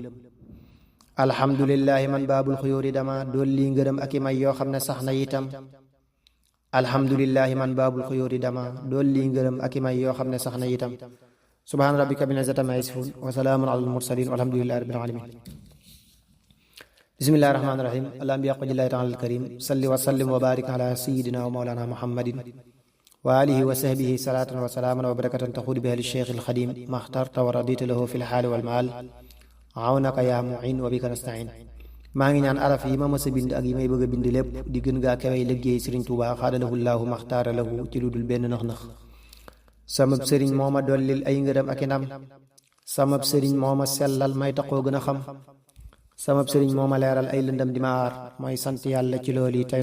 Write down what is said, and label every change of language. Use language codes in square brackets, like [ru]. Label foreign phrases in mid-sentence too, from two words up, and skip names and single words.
[wo] alhamdulillahi man baabul xuyóori dama dolli ngërëm ak i may yoo xam ne sax na itam. alhamdulillahi man baabul xuyóori dama dolli ngërëm ak i may yoo xam ne sax na itam. [ar] سبحان ربك بالعزة عما يصفون وسلام على المرسلين والحمد لله رب العالمين. بسم الله الرحمن الرحيم اللهم بحق الله تعالى الكريم صل وسلم وبارك على سيدنا ومولانا محمد وآله وصحبه صلاة وسلاما وبركة تخص بها لشيخ الخديم ما اخترت ورضيت له في الحال والمآل عونك يا معين وبك نستعين. [wo] maa ngi ñaan araf yi ma mës a bind ak yi may bëgg a bind lépp di gën gaa kawey liggéey Sëriñ Tuubaa xaadalahu llaahu maxtaara lahu ci lu dul benn nax-nax samab sëriñ moo ma dollil ay ngërëm ak i ndam samab sëriñ moo ma sellal may taxoo gën a xam samab sëriñ moo ma leeral ay lëndam di ma aar mooy sant yàlla ci loolu yi tey